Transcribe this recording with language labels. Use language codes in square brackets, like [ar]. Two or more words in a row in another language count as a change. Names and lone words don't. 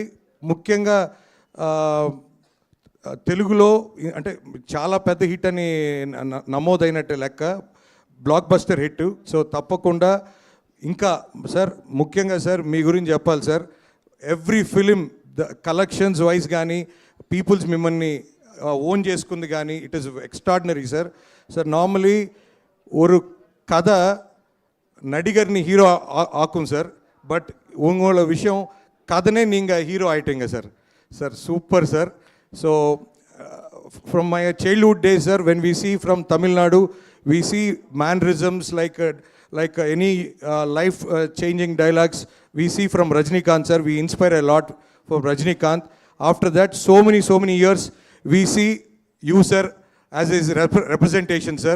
[te] ముఖ్యంగా తెలుగులో అంటే చాలా పెద్ద హిట్ అని నమోదైనట్టు లెక్క, [en] block buster hit. [te] సో తప్పకుండా ఇంకా సార్, ముఖ్యంగా సార్ మీ గురించి చెప్పాలి సార్. [en] every film collections wise [te] కానీ పీపుల్స్ మిమ్మల్ని ఓన్ చేసుకుంది కానీ [en] it is extraordinary sir. [ta] సార్ నార్మలీ ஒரு கதை நடிகர்னி ஹீரோ ஆக்கும் சார், பட் உங்களோட விஷயம் கதனே நீங்கள் ஹீரோ ஆகிட்டீங்க சார். சார் சூப்பர் சார். [en] so from my childhood days sir, when we see from Tamil Nadu, we see mannerisms like any life changing dialogues we see from Rajinikanth sir. We inspire a lot from Rajinikanth. After that so many years we see you sir as his representation sir.